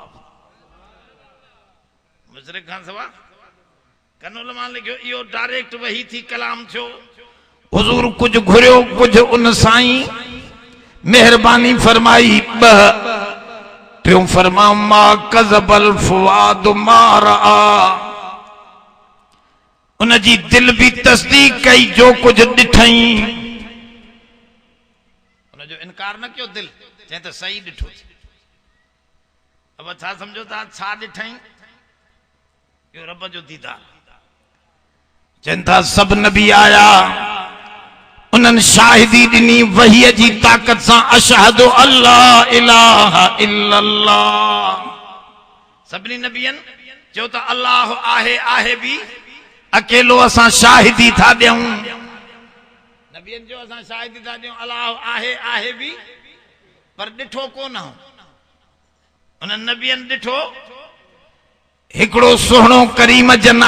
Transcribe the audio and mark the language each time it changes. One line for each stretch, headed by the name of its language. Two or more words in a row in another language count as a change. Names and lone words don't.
Sindhi: मुशरिक खां सवा कनोल मां लिखियो इहो डायरेक्ट वही थी कलाम थियो हुज़ूर कुछ घुरियो कुछ उन साईं मेहरबानी फरमाई टियों फरमा
Arabic: ما كذب الفؤاد ما رأى
Sindhi: उन जी दिल भी तस्दीक कई जो कुछ ॾिठई उन जो इनकार न कयो दिल चई त सही ॾिठो अब छा समझो था छा ॾिठई यो रब जो दीदार चवनि था सभु नबी आया उन्हनि शाहिदी ॾिनी वहीअ जी ताक़त सां
Arabic: أشهد أن لا إله
Sindhi: इल्लल्लाह सभिनी नबियनि चयो त अल्लाह आहे भी अकेलो असां शाहिदी था ॾियूं नबियनि जो असां शाहिदी था ॾियूं अल्लाह आहे भी पर ॾिठो कोन उन्हनि नबियनि ॾिठो हिकिड़ो सुहिणो करीम जन